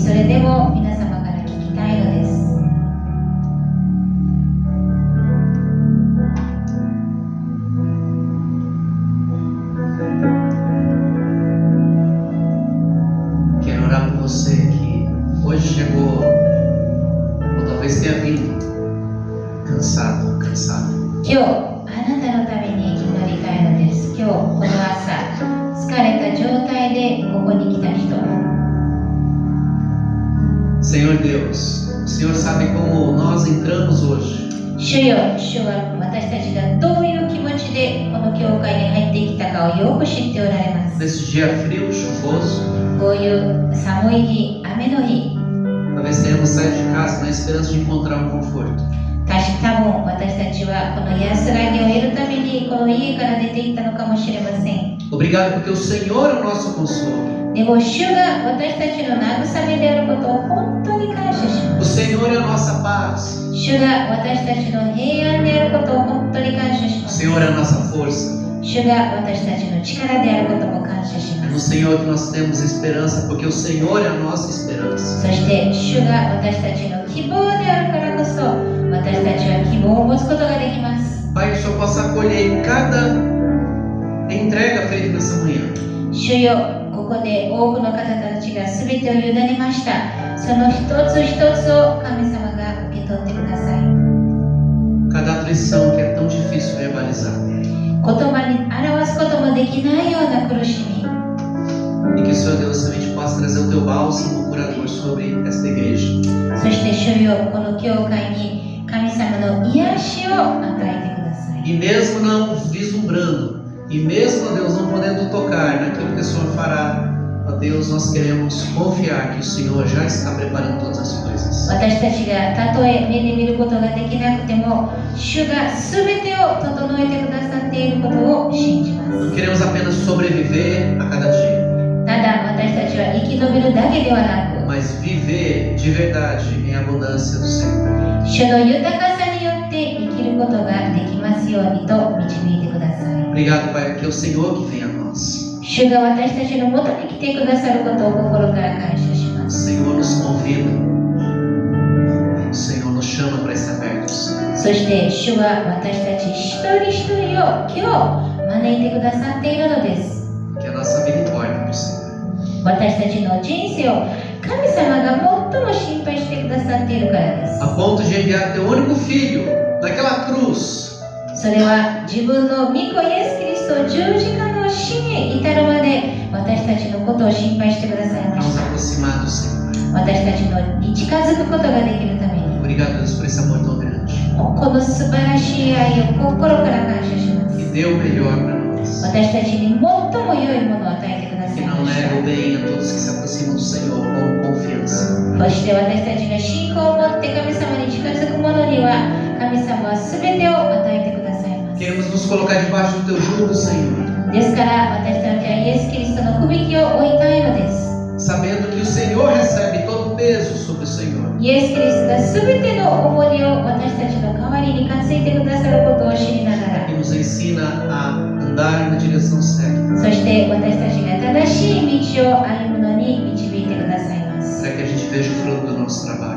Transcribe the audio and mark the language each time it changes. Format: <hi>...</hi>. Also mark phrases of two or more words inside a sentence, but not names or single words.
<ja>それでも皆様から聞きたいのです。</ja> <pt>Quero orar por você que hoje chegou, ou talvez tenha vindo, cansado, cansado.</pt> <ja>今日あなたのために祈りたいのです。今日この朝疲れた状態でここに来た人。</ja> <pt>Senhor Deus, o Senhor sabe como nós entramos hoje.</pt> <ja>主よ、主は私たちがどういう気持ちでこの教会に入ってきたかをよく知っておられます。</ja> <pt>Nesse dia frio, chuvoso,</pt> <ja>こういう寒い日、雨の日、</ja> <pt>talvez tenhamos saído de casa na esperança de encontrar um conforto.</pt> <ja>多分私たちはこの安らぎを得るためにこの家から出て行ったのかもしれません。</ja> <pt>Obrigado porque o Senhor é o nosso consolo.</pt> <ja>でも主が私たちの慰めであることを本当に感謝しま</ja> <pt>O</pt> <ja>す。</ja> <pt>Senhor é a nossa paz.</pt> <ja>主が私たちの平安であることを本当に感謝し</ja> <pt>O</pt> <ja>ます。</ja> <pt>Senhor é a nossa força.</pt> <ja>主が私たちの力であることも感謝し</ja> <pt>É</pt> <ja>ま</ja> <pt>no</pt> <ja>す。</ja> <pt>Senhor que nós temos esperança, porque o Senhor é a nossa esperança.</pt> <ja>そして主が私たちの希望であるからこそ私たちは希望を持つことができます。</ja> <pt>Pai, que o Senhor possa acolher cada entrega feita nessa manhã.</pt> <ja>主よ、ここで多くの方たちが全てを委ねました。その一つ一つを神様が受け取ってください。</ja> <pt>Cada aflição que é tão difícil verbalizar.</pt> <ja>言葉に表すこともできないような苦しみ。</ja> <pt>E que o Senhor Deus realmente possa trazer o teu bálsamo curador sobre esta igreja.</pt> <ja>そして主よ、この教会に神様の癒しを与えてください。</ja> <pt>E mesmo não vislumbrando, e mesmo, ó Deus, não podendo tocar naquilo que o Senhor fará, ó Deus, nós queremos confiar que o Senhor já está preparando todas as coisas.</pt> <ja>私たちがたとえ目で見ることができなくても、主が全てを整えてくださっていることを信じま</ja> <pt>Não</pt> <ja>す。</ja> <pt>queremos apenas sobreviver a cada dia,</pt> <ja>ただ私たちは生き延びるだけではなく、</ja> <pt>mas viver de verdade em abundância do Senhor.</pt> <ja>主の豊かさによって生きることができますようにと導いてください。</ja> <pt>Obrigado, Pai, porque é o Senhor que vem a nós.</pt> <ja>主が私たちのもとに来てくださることを心から感謝しま</ja> <pt>O</pt> <ja>す。</ja> <pt>Senhor nos convida, o Senhor nos chama para estar abertos.</pt> <ja>そして主は私たち一人一人を今日招いてくださっているのです。</ja> <pt>Que a nossa vida importa para o Senhor.</pt> <ja>私たちの人生を神様が最も心配してくださっているからです。</ja> <pt>A ponto de enviar teu único filho naquela cruz.</pt> <ja>それは自分の御子イエス・キリストを十字架の死に至るまで私たちのことを心配してください</ja> <pt>Para</pt> <ja>まし</ja> <pt>nos</pt> <ja>た。</ja> <pt>aproximar do Senhor.</pt> <ja>私たちのに近づくことができるために</ja> <pt>Obrigado, Deus, por esse amor tão grande.</pt> <ja>この素晴らしい愛を心から感謝します。</ja> <pt>Que dê o melhor para nós.</pt> <ja>私たちに最も良いものを与えてくださ</ja> <pt>Que</pt> <ja>いま</ja> <pt>não</pt> <ja>し</ja> <pt>nega o</pt> <ja>た。</ja> <pt>bem a todos que se aproximam do Senhor com confiança.</pt> <ja>そして私たちが信仰を持って神様に近づく者には神様は全てを与えてくださいます。</ja> <pt>Queremos nos colocar debaixo do teu jugo, Senhor.</pt> <ja>ですから私たちはイエス・キリストのくびきを追いたいのです。</ja> <pt>sabendo que o Senhor recebe todo o peso sobre o Senhor.</pt> <ja>イエス・キリストがすべての重荷を私たちの代わりに担いでくださることを知りながら、</ja> <pt>E nos ensina a andar na direção certa,</pt> <ja>そして私たちが正しい道を歩むのに導いてくださいます。</ja> <pt>para que a gente veja o fruto do nosso trabalho,</pt>